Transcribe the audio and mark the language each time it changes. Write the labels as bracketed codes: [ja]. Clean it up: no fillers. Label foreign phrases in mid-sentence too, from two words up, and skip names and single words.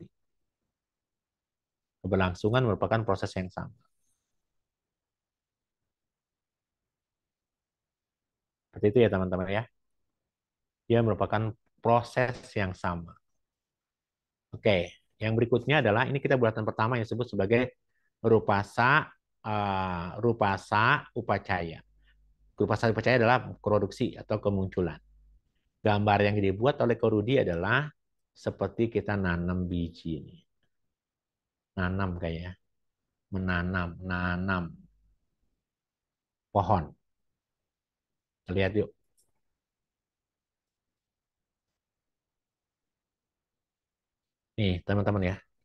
[id] Keberlangsungan merupakan proses yang sama. Seperti itu ya teman-teman ya. Dia merupakan proses yang sama. Oke, yang berikutnya adalah ini kita bulatan pertama yang disebut sebagai [pi] rupasa upacaya. Rupasa upacaya [id] adalah produksi atau kemunculan. Gambar yang dibuat oleh Korudi adalah seperti kita nanam biji ini. Nanam kayaknya, nanam pohon. Lihat yuk. Nih, teman-teman ya.